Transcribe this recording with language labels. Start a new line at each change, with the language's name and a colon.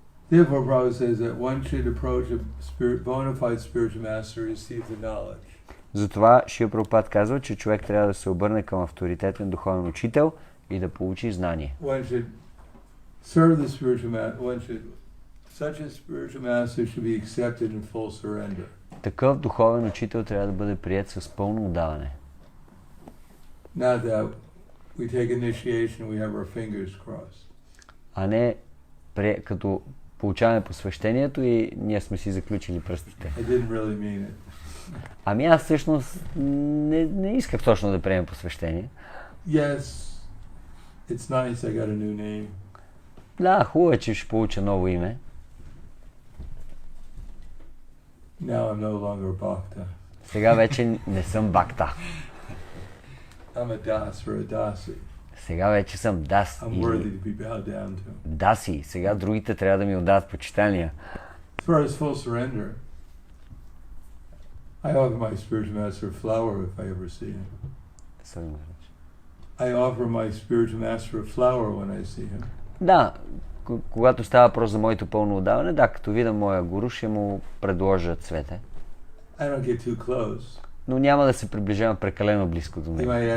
English: Therefore, Prabhupada says that one should approach a bona fide spiritual master to receive the knowledge.
Bulgarian: Затова Шрила Прабхупад казва, че човек трябва да се обърне към авторитетен духовен учител и да получи знание.
English: One should serve the spiritual master. Such a spiritual master should be accepted in full surrender.
Bulgarian: Такъв духовен учител трябва да бъде приет с пълно отдаване.
English: Not that we take initiation and we have our fingers crossed.
Bulgarian: А не като получаваме посвещението и ние сме си заключили пръстите.
English: I didn't really mean it.
Bulgarian: Аз всъщност не исках точно да приемем посвещение.
English: Yes, it's nice I got a new name.
Bulgarian: Да, хубаво е, че ще получа ново име.
English: Now I'm no longer Bhakta.
Bulgarian: Сега вече не съм бакта.
English: I'm a das or a dasi.
Bulgarian: Сега вече съм дас.
English: I'm worthy to be bowed down to.
Bulgarian: Даси. Сега другите трябва да ми отдават почитания.
English: As far as full surrender, I offer my spiritual master a flower if I ever see him. I offer my spiritual master a flower when I see him.
Bulgarian: Да, когато става въпрос за моето пълно отдаване, да, като видя моя гуру, ще му предложа цвете.
English: I don't get too close.
Bulgarian: Но няма да се приближавам прекалено близко до него.